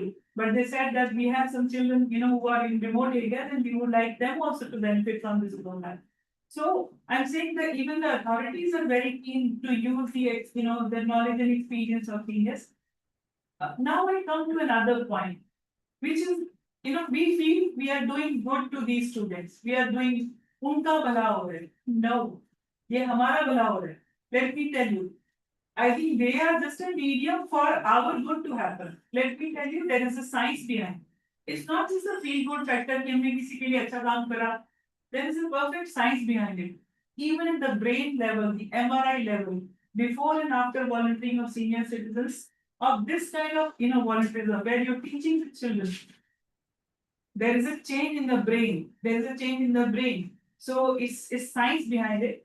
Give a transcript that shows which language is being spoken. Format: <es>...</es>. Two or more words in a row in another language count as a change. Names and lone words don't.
<en>But they said that we have some children, who are in remote areas, and we would like them also to benefit from this program. So I'm saying that even the authorities are very keen to use the knowledge and experience of seniors. Now I come to another point, which is, we feel we are doing good to these students. We are doing</en> <hi>उनका भला हो रहा है. No, ये हमारा भला हो रहा है.</hi> <en>Let me tell you, I think they are just a medium for our good to happen. Let me tell you, there is a science behind. It's not just a feel good factor</en> <hi>कि हमने किसी के लिए अच्छा काम करा.</hi> <en>There is a perfect science behind it. Even at the brain level, the MRI level, before and after volunteering of senior citizens, of this kind of volunteerism, where you're teaching the children, there is a change in the brain. There is a change in the brain. So it's science behind it.</en>